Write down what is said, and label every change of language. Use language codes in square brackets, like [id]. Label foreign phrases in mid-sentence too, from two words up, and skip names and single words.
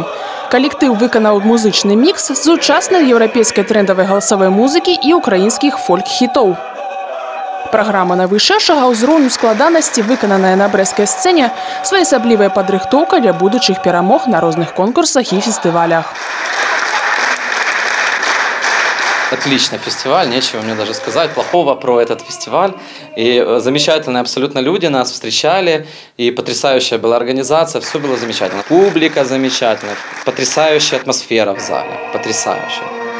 [be] Калектыў выканаў музычны мікс з сучаснай еўрапейскай трэндавай галасавой музыкі і украінскіх фольк-хітоў. Праграма найвышэйшага ўзроўню складанасці, выкананая на брэсцкай сцэне, своеасаблівая падрыхтоўка для будучых перамог на розных конкурсах і фестывалях. [ru] Отличный фестиваль, нечего мне даже сказать плохого про этот фестиваль. И замечательные абсолютно люди нас встречали, и потрясающая была организация, все было замечательно. Публика замечательная, потрясающая атмосфера в зале, потрясающая.